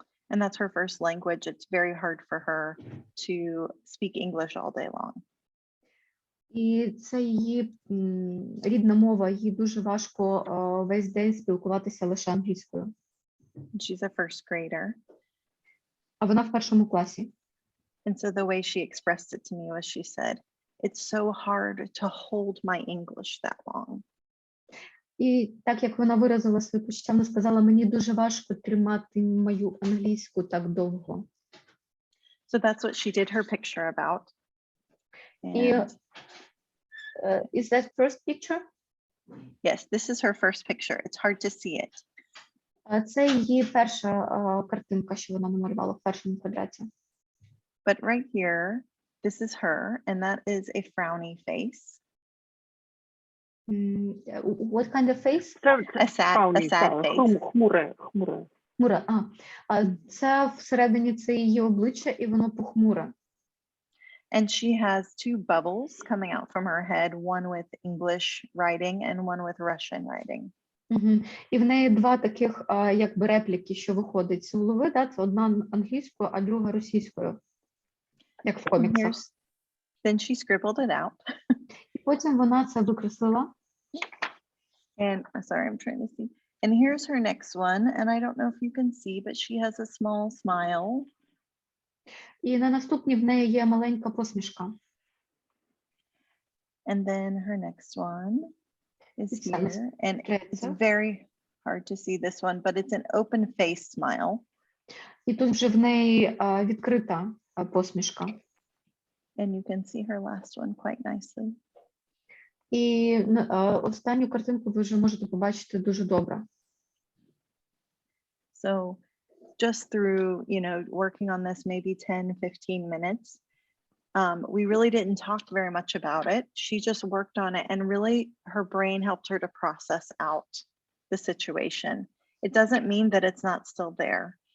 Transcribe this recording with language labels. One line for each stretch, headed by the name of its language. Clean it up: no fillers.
English: And that's her first language. It's very hard for her to speak English all day long.
Ukrainian: І це її рідна мова, їй дуже важко весь день спілкуватися лише англійською.
English: She's a first grader.
Ukrainian: А вона в першому класі.
English: And so the way she expressed it to me was she said, it's so hard to hold my English that long.
Ukrainian: І так як вона виразила свої почуття, вона сказала, мені дуже важко тримати мою англійську так довго.
English: So that's what she did her picture about. And is that first picture? Yes, this is her first picture. It's hard to see it.
Ukrainian: Це її перша картинка, що вона намалювала в першому квадраті.
English: But right here, this is her, and that is a frowny face. What kind of face? A sad face.
Ukrainian: Хмуре. Це всередині це її обличчя, і воно похмуре.
English: And she has two bubbles coming out from her head, one with English writing and one with Russian writing.
Ukrainian: І в неї два таких, якби репліки, що виходить з голови, да? Це одна англійською, а друга російською, як в коміксах.
English: Then she scribbled it out.
Ukrainian: І потім вона це викреслила.
English: And sorry, I'm trying to see. And here's her next one, and I don't know if you can see, but she has a small smile.
Ukrainian: І на наступній в неї є маленька посмішка.
English: And then her next one is here, and it's very hard to see this one, but it's an open face smile.
Ukrainian: І тут вже в неї відкрита посмішка.
English: And you can see her last one quite nicely.
Ukrainian: І останню картинку ви вже можете побачити дуже добре.
English: So just through, working on this maybe 10-15 minutes, we really didn't talk very much about it. She just worked on it, and really her brain helped her to process out the situation. It doesn't mean that it's not still there,